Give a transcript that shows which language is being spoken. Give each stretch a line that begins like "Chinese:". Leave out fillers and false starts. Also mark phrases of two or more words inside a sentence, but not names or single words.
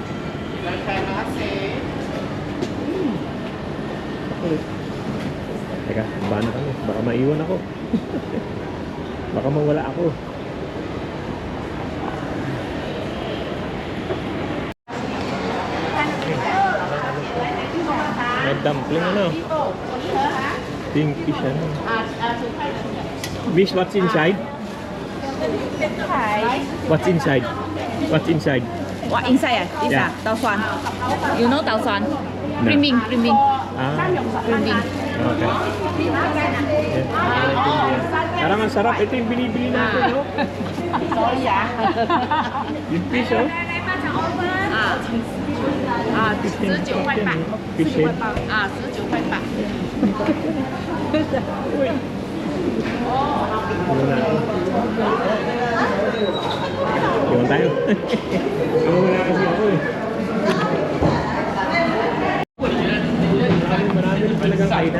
Filipino: Teka, baka na kami. Baka maiwan ako. Baka mawala ako. May dumpling ano? Pinkish ano?
English: Miss, what's inside? Hi. What's inside? What's inside? What inside? This Yeah. tau suan. You know tau suan? No. Priming. Ah, Priming. okay. Yeah.
Filipino: Parang ang sarap. Ito yung binibili natin, no? Sorry ah. Yung fish, oh.
Chinese: 19块半。
English: Fish head.
Chinese: 19块半。
Filipino: Ano na? Iwan tayo. Ang wala kasi ako eh. Marami rin talagang kainan.